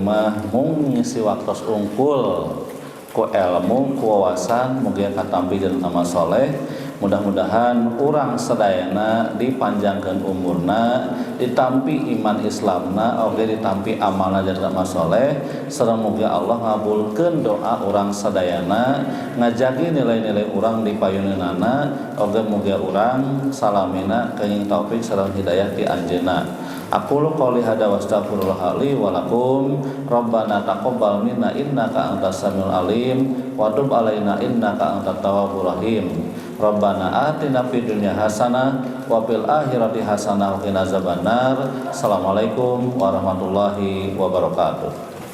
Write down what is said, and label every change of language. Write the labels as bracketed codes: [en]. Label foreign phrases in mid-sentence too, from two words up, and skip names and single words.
[su] mah mung ngisi waktos ungkul ku ilmu ku wawasan mugi katampi jeung amal soleh mudah-mudahan urang sadayana dipanjangkeun umurna ditampi iman Islamna oge ditampi amalna jeung amal soleh sareng mugi Allah ngabulkeun doa urang sadayana ngajagi nilai-nilai urang di payuneunana oge mugi urang salamina kenging taufik sareng hidayah ti anjeunna. [ar] أقول قولي هذا وأستغفر الله لي ولكم ربنا تقبل منا إنك أنت السميع العليم وتب علينا إنك أنت التواب الرحيم. ربنا آتنا في الدنيا حسنة وفي الآخرة حسنة وقنا عذاب النار. السلام عليكم ورحمة الله وبركاته.